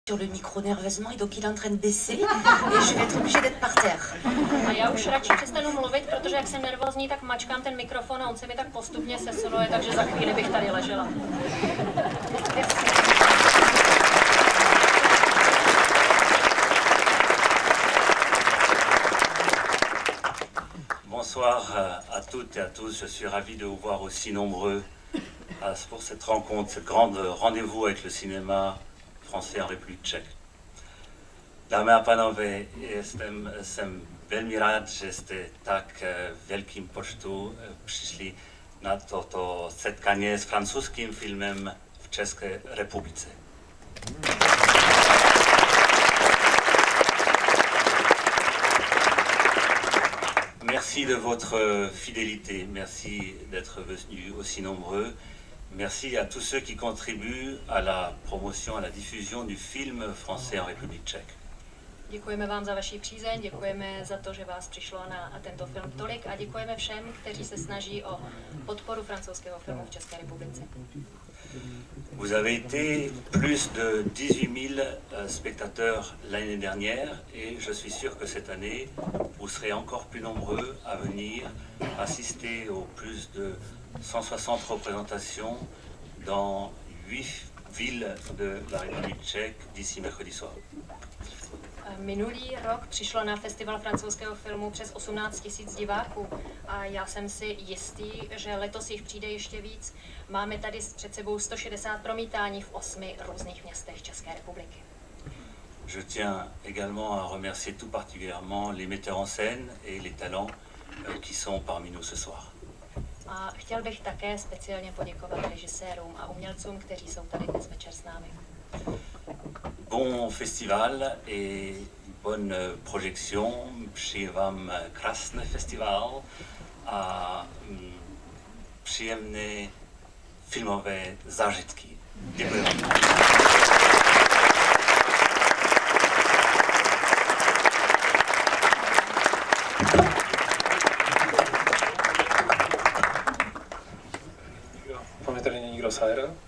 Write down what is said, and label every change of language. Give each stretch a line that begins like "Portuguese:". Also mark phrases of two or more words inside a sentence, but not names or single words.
French: sur le micro nerveusement et donc il est en train de baisser et je vais être obligée d'être par terre.
Czech: A já už radši přestanu mluvit, protože jak jsem nervózní, tak mačkám ten mikrofon a on se mi tak postupně sesiluje, takže za chvíli bych tady ležela.
French: Bonsoir à toutes et à tous, je suis ravi de vous voir aussi nombreux pour cette rencontre, ce grand rendez-vous avec le cinéma français en République tchèque.
Czech: Dámy a pánové, jsem velmi rád, že jste tak velkým počtu přišli na toto setkání s francouzským filmem v České republice.
French: Merci de votre fidélité, merci d'être venus aussi nombreux. Merci à tous ceux qui contribuent à la promotion, à la diffusion du film français en République tchèque.
Czech: Děkujeme vám za vaši přízeň, děkujeme za to, že vás přišlo na tento film tolik a děkujeme všem, kteří se snaží o podporu francouzského filmu v České republice.
French: Vous avez été plus de 18 000 spectateurs l'année dernière et je suis sûr que cette année, vous serez encore plus nombreux à venir assister aux plus de 160 représentations dans 8 villes de la République tchèque d'ici mercredi soir.
Czech: Minulý rok přišlo na festival francouzského filmu přes 18 000 diváků a já jsem si jistý, že letos jich přijde ještě víc. Máme tady před sebou 160 promítání v 8 různých městech České republiky.
French: Je tiens également à remercier tout particulièrement les metteurs en scène et les talents qui sont parmi nous ce soir.
Czech: A chtěl bych také speciálně poděkovat režisérům a umělcům, kteří jsou tady dnes večer s námi.
French: Bon festival et bonne projection.
Czech: Přeji vám krásný festival a příjemné filmové zážitky. Děkuji vám. Máme tady někdo Sajra?